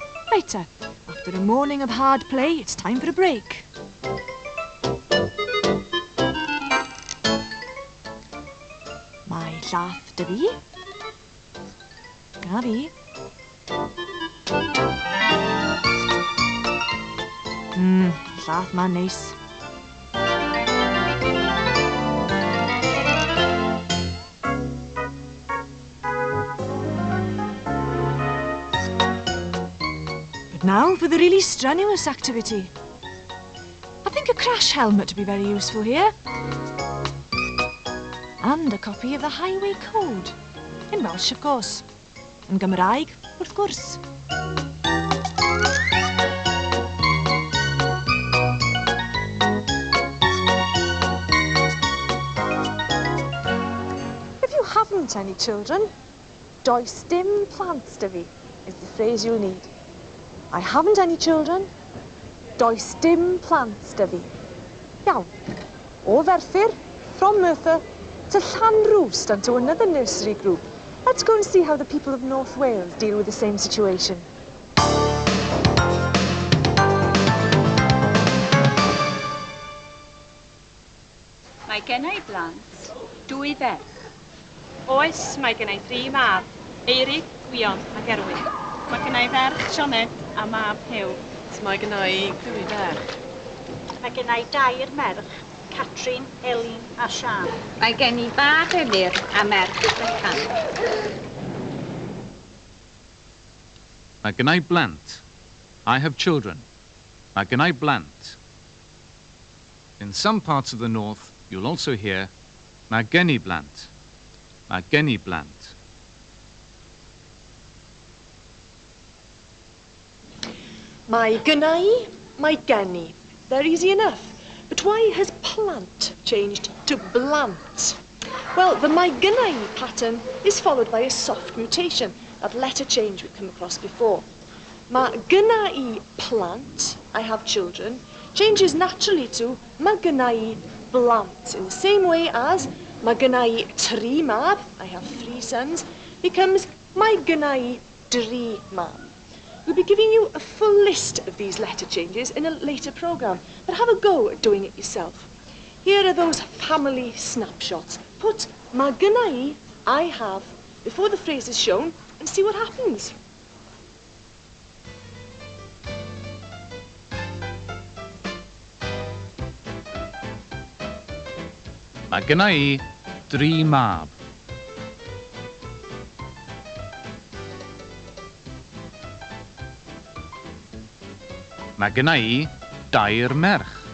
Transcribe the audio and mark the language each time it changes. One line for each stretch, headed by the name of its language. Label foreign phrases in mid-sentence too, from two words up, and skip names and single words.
English: Right, after a morning of hard play, it's time for a break.
Welsh: Mae llaeth 'da fi. A fi. Llaeth ma'n neis.
English: But now for the really strenuous activity. I think a crash helmet would be very useful here. And a copy of the Highway Code. In Welsh, of course.
Welsh: Yn Gymraeg, wrth gwrs.
English: If you haven't any children,
Welsh: does dim plants 'da fi
English: is the phrase you'll need. I haven't any children,
Welsh: does dim plants 'da fi. Iawn. O Ferthyr,
English: from Merthyr, to Llanrwst and to another nursery group. Let's go and see how the people of North Wales deal with the same situation.
Welsh: Mae gennau blant, 2 ferch. Oes, mae gennau 3 mab, Eirig, Gwion ac Erwin. Mae gennau ferch Sioned a mab Hew. Mae gennau 2 ferch. Mae gennau 2 merch, Catrin, Elin a Sian. Mae gen I bach Emyr a merch Bechan. Mae gennai blant.
English: I have children.
Welsh: Mae gennai blant.
English: In some parts of the north, you'll also hear
Welsh: mae gen I blant. Mae gen I blant. Mae gynnai, mae gen I.
English: They're easy enough. But why has plant changed to blant? Well, the
Welsh: mae gynnai
English: pattern is followed by a soft mutation, that letter change we've come across before.
Welsh: Mae gynnai plant,
English: I have children, changes naturally to
Welsh: mae gynnai blant,
English: in the same way as
Welsh: mae gynnai 3 mab,
English: I have 3 sons, becomes
Welsh: mae gynnai 3 mab.
English: We'll be giving you a full list of these letter changes in a later programme, but have a go at doing it yourself. Here are those family snapshots. Put
Welsh: mae gynnai,
English: I have, before the phrase is shown and see what happens.
Welsh: Mae gennai 3 mab. Mae gennai 2 merch.